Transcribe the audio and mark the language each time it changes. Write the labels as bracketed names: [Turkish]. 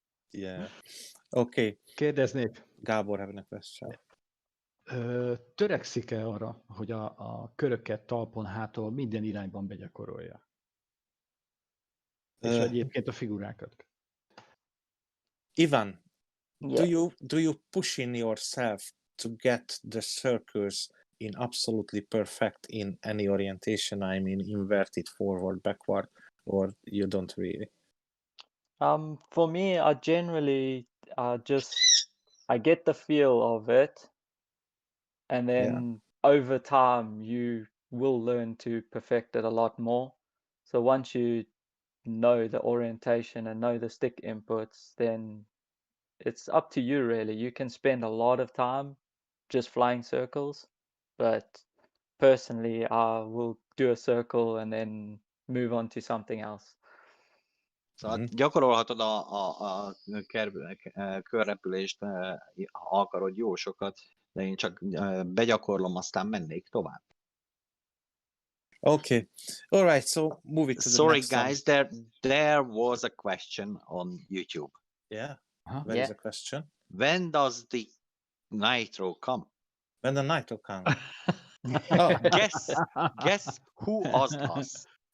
[English] Yeah. Okay. [Hungarian] Kérdeznék, [English] Gábor, have a question. [Hungarian] Törekszik-e arra, hogy a köröket talpon, hátul minden irányban begyakorolja? És egyébként a figurákat. [English] Ivan, Yeah. do you push in yourself to get the circles in absolutely perfect in any orientation? I mean, inverted, forward, backward, or you don't really? For me, I generally I get the feel of it, and then over time you will learn to perfect it a lot more. So once you know the orientation and know the stick inputs, then it's up to you really. You can spend a lot of time just flying circles, but personally I will do a circle and then move on to something else. [Hungarian] Szóval gyakorolhatod a körrepülést, ha akarod, jó sokat, de én csak begyakorlom, aztán mennék tovább. [English] Okay. All right. So moving to the Sorry, next guys, there was a question on YouTube. Yeah. Aha. Where is the question? When does the Nitro come? When the night will come. Oh. Guess who asked us?